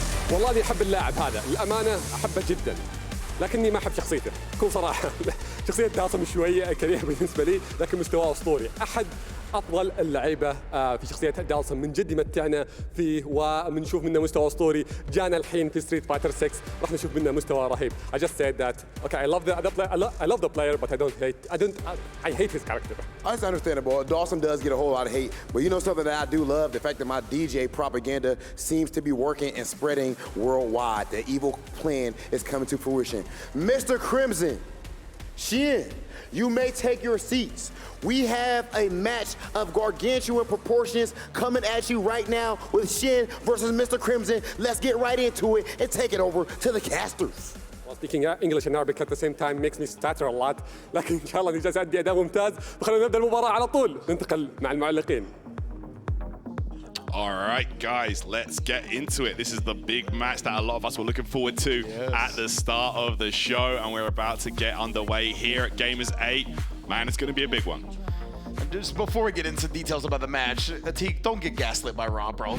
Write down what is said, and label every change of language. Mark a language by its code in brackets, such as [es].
[ar] والله اني احب اللاعب هذا، الامانه احبه جدا، لكني ما احب شخصيته، بكل صراحه. شخصيه داصم شويه كريهه بالنسبه لي، لكن مستواه اسطوري، احد افضل اللعيبه في شخصيه داصم، من جد يمتعنا فيه وبنشوف منه مستوى اسطوري. جانا الحين في ستريت فايتر 6 راح نشوف منه مستوى رهيب. [en] I just said that. Okay, I love the player, but I hate his character. That's understandable. Dawson does get a whole lot of hate, but you know something that I do love? The fact that my DJ propaganda seems to be working and spreading worldwide. The evil plan is coming to fruition. Mr. Crimson, Shin, you may take your seats. We have a match of gargantuan proportions coming at you right now with Shin versus Mr. Crimson. Let's get right into it and take it over to the casters. Well, speaking English and Arabic at the same time makes me stutter a lot. [ar] لكن إن شاء الله نجلس أدي أداء ممتاز. فخلونا نبدأ المباراة على طول. ننتقل مع المعلقين. [en] All right, guys, let's get into it. This is the big match that a lot of us were looking forward to at the start of the show, and we're about to get underway here at Gamers8. Man, it's going to be a big one. Just before we get into details about the match, Atik, don't get gaslit by Rob, bro.